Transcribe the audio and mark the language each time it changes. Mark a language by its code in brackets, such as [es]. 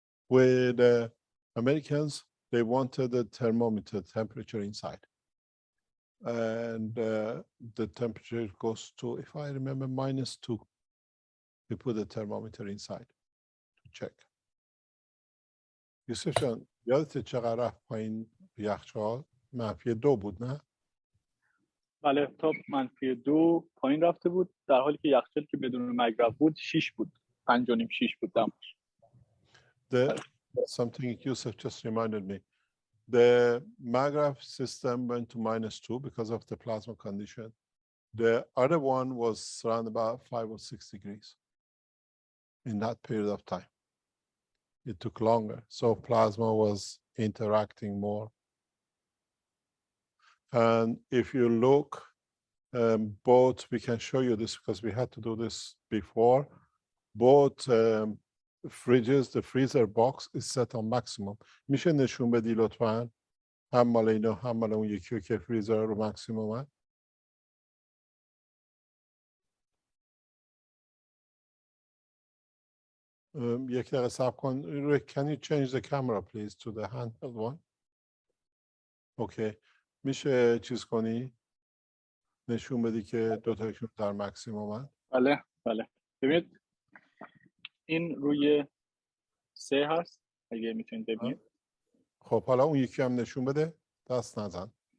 [en] With the Americans, they wanted the thermometer temperature inside. And the temperature goes to, if I remember, -2. We put the thermometer inside to check. [fa] یوسف جان یادت چقدر رفت پایین یخچال؟ -2 بود نه؟ بله تا -2 پایین رفته بود در حالی که یخچال که بدون مگرف بود 6 بود. 5.5 6 بود دمش. [en] Something Yusuf just reminded me. The Maghraf system went to -2 because of the plasma condition. The other one was around about 5 or 6 degrees. in that period of time. It took longer. So plasma was interacting more. And if you look, both, we can show you this because we had to do this before. Both fridges, the freezer box is set on maximum. [fa] میشه نشون بدی لطفاً هم مال اینا هم مال اون یکی که فریزر رو ماکسیمومه. یک دقیقه صبر کن. [en] Can you change the camera please to the handheld one? Okay. [fa] میشه چیز کنی؟ نشون بدی که دو تاشون در ماکسیمومن؟ بله بله. ببینید این روی 3 هست اگه میتونید ببینید. خب حالا اون یکی هم نشون بده. دست نزن.